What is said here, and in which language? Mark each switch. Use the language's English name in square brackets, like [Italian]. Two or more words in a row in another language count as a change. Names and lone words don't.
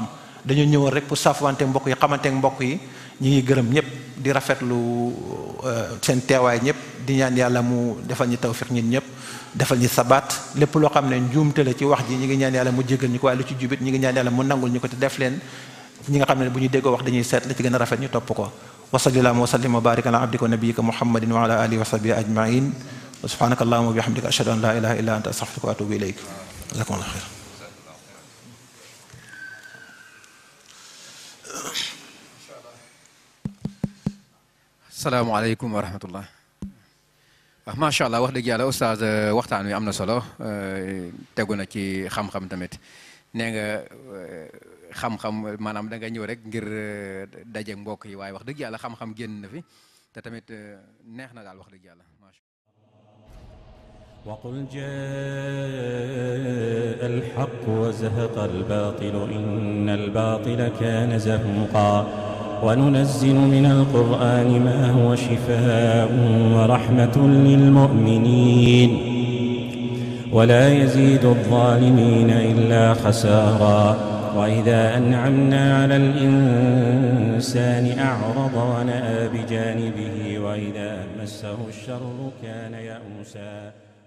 [Wolof] dañoo ñëwoon rek pour safwante mbokk yi xamante mbokk yi ñi ngi gërëm ñëpp di rafetlu seen teewaay ñëpp di ñaan yàlla mu defal ñu tawfiq ñun ñëpp defal ñu sabaat lépp loo xam ne njuumte la ci wax ji ñi ngi ñaan yàlla mu jégal ñu ko waaye lu ci jubit ñi ngi ñaan yàlla mu nangul ñu ko te def leen ñi nga xam ne bu ñu déggoo wax dañuy seet la ci gën a rafet ñu topp ko [Arabic] وصلى الله وسلم وبارك على عبدك ونبيك محمد وعلى آله وصحبه أجمعين وسبحانك اللهم وبحمدك أشهد أن لا إله إلا أنت أستغفرك وأتوب إليك جزاكم الله خيرا السلام عليكم ورحمة الله ما شاء الله [Wolof] wax dëgg yàlla oustaz waxtaan wi am na solo tegu na ci xam-xam tamit nee nga xam-xam maanaam da nga ñëw rek ngir daje mbokk yi waaye wax dëgg yàlla xam-xam génn na fi te tamit neex na daal wax dëgg yàlla macha [Arabic] وقل جاء الحق وزهق الباطل إن الباطل كان زهوقا وننزل من القرآن ما هو شفاء ورحمة للمؤمنين ولا يزيد الظالمين إلا خسارا وإذا أنعمنا على الإنسان أعرض ونأى بجانبه وإذا مسه الشر كان يئوسا